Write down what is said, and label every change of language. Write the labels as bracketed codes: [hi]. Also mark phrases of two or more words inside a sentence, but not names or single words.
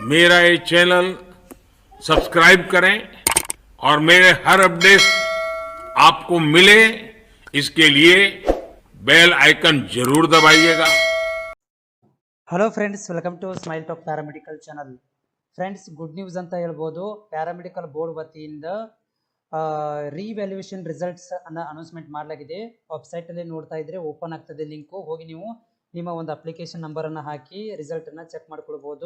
[hi] मेरा ये चैनल सब्सक्राइब करें और मेरे हर अपडेट आपको मिले इसके लिए [en] bell icon [hi] जरूर दबाइएगा। [en] Hello friends, welcome to Smile Talk Paramedical channel. Friends, good news [kn] ಅಂತ ಹೇಳ್ಬೋದು. [en] paramedical board [kn] ವತಿಯಿಂದ [en] revaluation results [kn] ಅನ್ನ ಅನೌನ್ಸ್ಮೆಂಟ್ ಮಾಡಲಾಗಿದೆ. ವೆಬ್ಸೈಟ್ ಅಲ್ಲಿ ನೋಡ್ತಾ ಇದ್ರೆ ಓಪನ್ ಆಗ್ತದೆ ಲಿಂಕು. ಹೋಗಿ ನೀವು ನಿಮ್ಮ ಒಂದು [en] application number [kn] ಅನ್ನ ಹಾಕಿ ರಿಸಲ್ಟ್ ಅನ್ನ ಚೆಕ್ ಮಾಡ್ಕೊಳ್ಬಹುದು.